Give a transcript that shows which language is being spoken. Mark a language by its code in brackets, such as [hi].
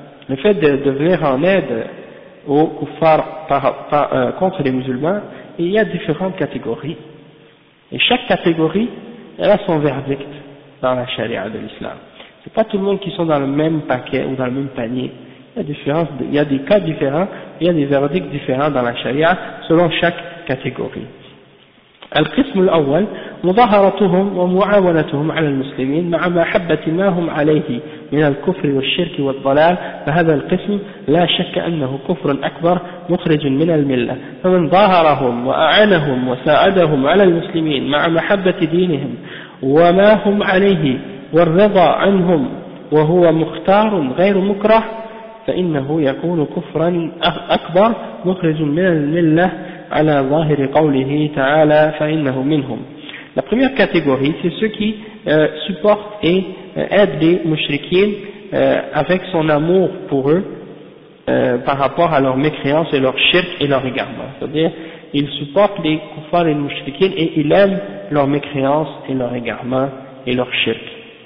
[fr] Le fait de venir en aide aux kuffars contre les musulmans, il y a différentes catégories. Et chaque catégorie, elle a son verdict dans la charia de l'islam. C'est pas tout le monde qui sont dans le même paquet ou dans le même panier. Il y a des cas différents, il y a des verdicts différents dans la charia selon chaque catégorie. [ar] القسم الأول مظاهرتهم ومعاونتهم على المسلمين مع محبة ما هم عليه من الكفر والشرك والضلال فهذا القسم لا شك أنه كفر أكبر مخرج من الملة فمن ظاهرهم وأعانهم وساعدهم على المسلمين مع محبة دينهم وما هم عليه والرضا عنهم وهو مختار غير مكره فإنه يكون كفرا أكبر مخرج من الملة على ظاهر قوله تعالى فإنه منهم. [fr] La première catégorie, c'est ceux qui supportent et aident les mushrikines avec son amour pour eux par rapport à leur mécréance et leur shirk et leur égarement. C'est-à-dire, ils supportent les kuffars et les mushrikines et ils aiment leur mécréance et leur égarement et leur shirk.